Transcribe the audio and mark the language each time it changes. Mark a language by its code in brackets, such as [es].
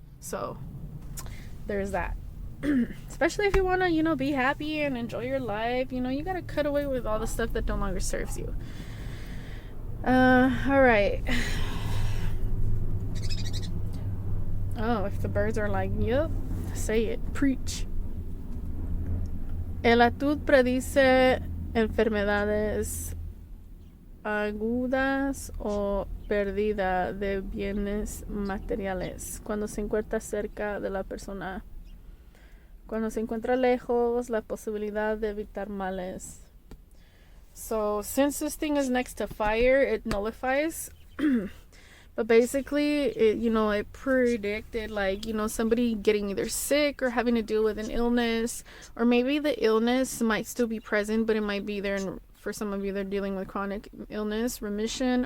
[en] So there's that. Especially if you want to, be happy and enjoy your life, you got to cut away with all the stuff that no longer serves you. All right. Oh, if the birds are like, yep, say it, preach. [es] El atud predice enfermedades agudas o pérdida de bienes materiales cuando se encuentra cerca de la persona. Cuando se encuentra lejos, la posibilidad de evitar males. [en] So, since this thing is next to fire, it nullifies. But basically, it predicted, somebody getting either sick or having to deal with an illness. Or maybe the illness might still be present, but it might be there. And for some of you, they're dealing with chronic illness, remission.